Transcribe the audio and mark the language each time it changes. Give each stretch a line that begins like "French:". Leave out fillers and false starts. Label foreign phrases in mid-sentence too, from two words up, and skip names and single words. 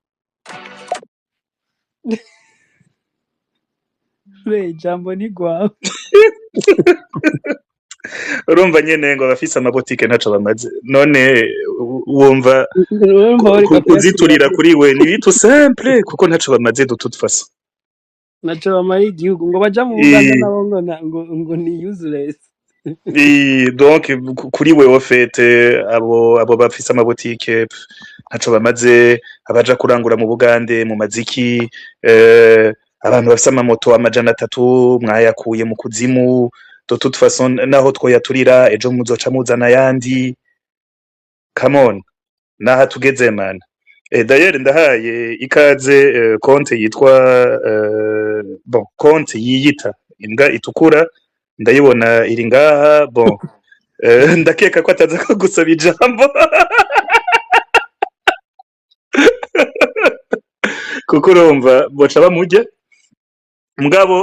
Rundi: ijambo ni gwawe. urumva nyene ngo abafise amabotike ntaco bamaze, none wumva urumva bariko kuziturira kuri we ni bitu simple kuko ntaco bamaze
French: de toute façon.
Rundi: naco bamara igihugu ngo baja mu Buganda nabo ngo ni useless. donc kuri we ofete abo bafise amabotike ntaco bamaze, abaja kurangura mu Bugande mu maziki, abantu bafise amamoto 300 mwayakuye mu kuzimu.
French: de toute façon
Rundi: naho twoyaturira ejo muzoca muzana yandi.
English: come on,
Rundi: naha tugeze man. D'ailleurs ndahaye ikaze konte yitwa bon konte yiyita imbwa itukura, ndayibona iri ngaha. bon ndakeka ko ataza ko gusaba ijambo kuko urumva boca bamujya mugabo.